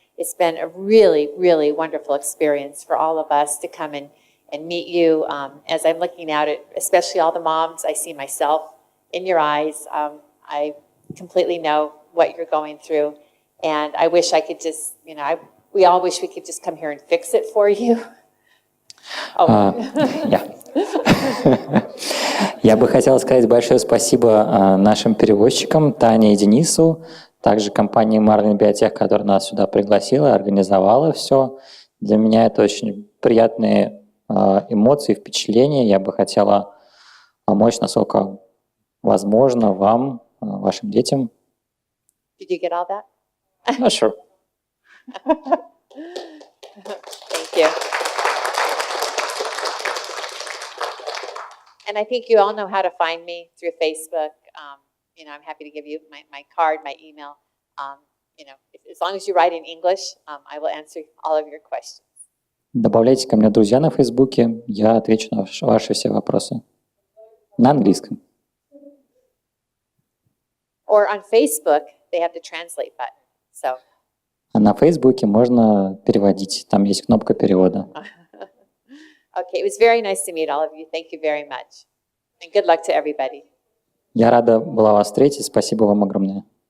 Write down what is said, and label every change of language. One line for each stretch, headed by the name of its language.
English: It's been a really, really wonderful experience for all of us to come and meet you. As I'm looking out at, especially all the moms, I see myself in your eyes. I completely know what you're going through. And I wish I could just, we all wish we could just come here and fix it for you.
Russian: Я бы хотел сказать большое спасибо нашим переводчикам Тане и Денису, также компании Marlin Biotech, которая нас сюда пригласила, организовала все. Для меня это очень приятные эмоции, впечатления. Я бы хотела помочь, насколько возможно, вам, вашим детям.
English: Did you get all that? Sure. Thank you. And I think you all know how to find me through Facebook. I'm happy to give you my card, my email. As long as you write in English, I will answer all of your questions.
Russian: Добавляйте ко мне друзья на Фейсбуке, я отвечу на ваши все вопросы. На английском.
English: Or on Facebook, they have the translate button. So.
Russian: А на Фейсбуке можно переводить, там есть кнопка перевода.
English: Okay, it was very nice to meet all of you. Thank you very much. And good luck to everybody.
Russian: Я рада была вас встретить, спасибо вам огромное.